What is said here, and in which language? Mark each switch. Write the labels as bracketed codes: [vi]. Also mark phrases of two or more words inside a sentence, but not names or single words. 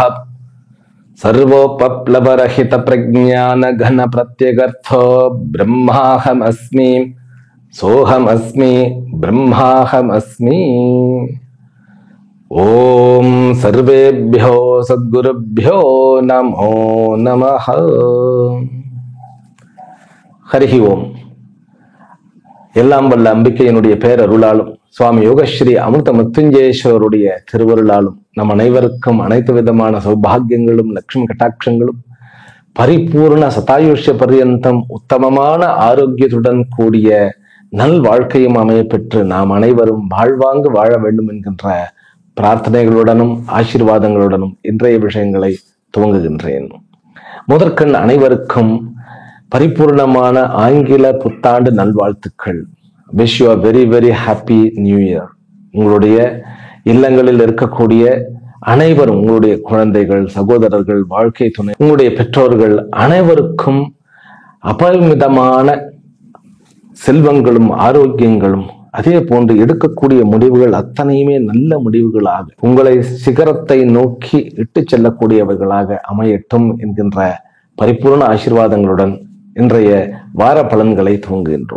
[sa] सर्वोपप्लवरहित प्रज्ञान घन प्रत्यगर्थो ब्रह्माहमस्मि सोहमस्मि ब्रह्माहमस्मि। ओम सर्वेभ्यो सद्गुरुभ्यो नमो नमः। हरिः ॐ. [ta] எல்லாம் வல்ல அம்பிகையினுடைய பேரருளாலும் சுவாமி யோகஸ்ரீ அமிர்த மிருத்யுஞ்சயேஸ்வருடைய திருவருளாலும் நம் அனைவருக்கும் அனைத்து விதமான சௌபாகியங்களும் லட்சுமி கட்டாட்சங்களும் பரிபூர்ண சதாயுஷ்ய பர்யந்தம் உத்தமமான ஆரோக்கியத்துடன் கூடிய நல் வாழ்க்கையும் அமைய பெற்று நாம் அனைவரும் வாழ்வாங்கு வாழ வேண்டும் என்கின்ற பிரார்த்தனைகளுடனும் ஆசீர்வாதங்களுடனும் இன்றைய விஷயங்களை துவங்குகின்றேன். முதற்கண் அனைவருக்கும் பரிபூர்ணமான ஆங்கில புத்தாண்டு நல்வாழ்த்துக்கள். [en] Wish you very very happy new year. [ta] உங்களுடைய இல்லங்களில் இருக்கக்கூடிய அனைவரும், உங்களுடைய குழந்தைகள், சகோதரர்கள், வாழ்க்கை துணை, உங்களுடைய பெற்றோர்கள் அனைவருக்கும் அபரிமிதமான செல்வங்களும் ஆரோக்கியங்களும், அதே போன்று எடுக்கக்கூடிய முடிவுகள் அத்தனையுமே நல்ல முடிவுகளாக உங்களை சிகரத்தை நோக்கி இட்டு செல்லக்கூடியவர்களாக அமையட்டும் என்கின்ற பரிபூர்ண ஆசீர்வாதங்களுடன் இன்றைய வார பலன்களை துவங்குகின்றோம்.